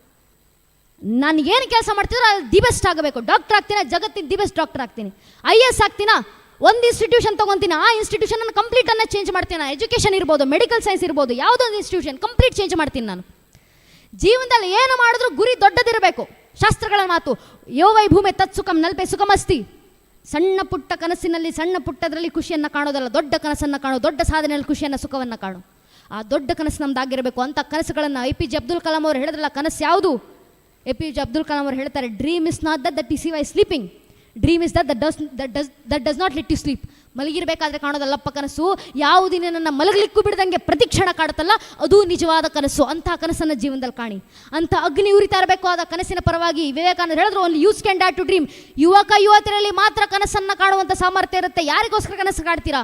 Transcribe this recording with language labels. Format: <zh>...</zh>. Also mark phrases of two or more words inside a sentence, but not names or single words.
<kn>ನಾನು ಏನು ಕೆಲಸ ಮಾಡ್ತಿದ್ರು ಅದು</kn> <en>the best</en> <kn>ಆಗಬೇಕು. ಡಾಕ್ಟರ್ ಆಗ್ತೀನಿ, ಜಗತ್ತಿನ</kn> <en>the best</en> <kn>ಡಾಕ್ಟರ್ ಆಗ್ತೀನಿ. IAS ಆಗ್ತೀನಾ, ಒಂದು ಇನ್ಸ್ಟಿಟ್ಯೂಷನ್ ತೊಗೊತೀನಿ, ಆ ಇನ್ಸ್ಟಿಟ್ಯೂಷನ್ ಕಂಪ್ಲೀಟನ್ನು ಚೇಂಜ್ ಮಾಡ್ತೀನಿ. ನಾನು ಎಜುಕೇಷನ್ ಇರ್ಬೋದು,</kn> <en>medical science</en> <kn>ಇರ್ಬೋದು, ಯಾವುದೋ ಒಂದು</kn> <en>institution complete change</en> <kn>ಮಾಡ್ತೀನಿ. ನಾನು ಜೀವನದಲ್ಲಿ ಏನು ಮಾಡಿದ್ರು ಗುರಿ ದೊಡ್ಡದಿರಬೇಕು. ಶಾಸ್ತ್ರಗಳ ಮಾತು,</kn> <sa>ಯೋ ವೈ ಭೂಮಿ ತತ್ ಸುಖಂ ನಲ್ಪೆ ಸುಖಮಸ್ತಿ.</sa> <kn>ಸಣ್ಣ ಪುಟ್ಟ ಕನಸಿನಲ್ಲಿ ಸಣ್ಣ ಪುಟ್ಟದರಲ್ಲಿ ಖುಷಿಯನ್ನು ಕಾಣೋದಲ್ಲ, ದೊಡ್ಡ ಕನಸನ್ನು ಕಾಣೋ, ದೊಡ್ಡ ಸಾಧನೆಯಲ್ಲಿ ಖುಷಿಯನ್ನು ಸುಖವನ್ನು ಕಾಣು. ಆ ದೊಡ್ಡ ಕನಸು ನಮ್ದಾಗಿರಬೇಕು. ಅಂಥ ಕನಸುಗಳನ್ನು APJ ಅಬ್ದುಲ್ ಕಲಾಂ ಅವರು ಹೇಳಿದ್ರಲ್ಲ, ಕನಸು ಯಾವುದು? APJ ಅಬ್ದುಲ್ ಕಲಾಂ ಅವರು ಹೇಳ್ತಾರೆ,</kn> <en>dream is not that you see while sleeping, dream is that does not let you sleep.</en> <kn>ಮಲಗಿರಬೇಕಾದ್ರೆ ಕಾಣೋದಲ್ಲಪ್ಪ ಕನಸು, ಯಾವುದೇ ನನ್ನ ಮಲಗಲಿಕ್ಕೂ ಬಿಡದಂಗೆ ಪ್ರತಿಕ್ಷಣ ಕಾಡುತ್ತಲ್ಲ, ಅದು ನಿಜವಾದ ಕನಸು. ಅಂತಹ ಕನಸನ್ನು ಜೀವನದಲ್ಲಿ ಕಾಣಿ. ಅಂಥ ಅಗ್ನಿ ಉರಿತಾ ಇರಬೇಕು. ಆದ ಕನಸಿನ ಪರವಾಗಿ ವಿವೇಕಾನಂದ ಹೇಳಿದ್ರು,</kn> <en>only youth can dare to dream.</en> <kn>ಯುವಕರಲ್ಲಿ ಮಾತ್ರ ಕನಸನ್ನು ಕಾಣುವಂಥ ಸಾಮರ್ಥ್ಯ ಇರುತ್ತೆ. ಯಾರಿಗೋಸ್ಕರ ಕನಸು ಕಾಡ್ತೀರಾ?</kn>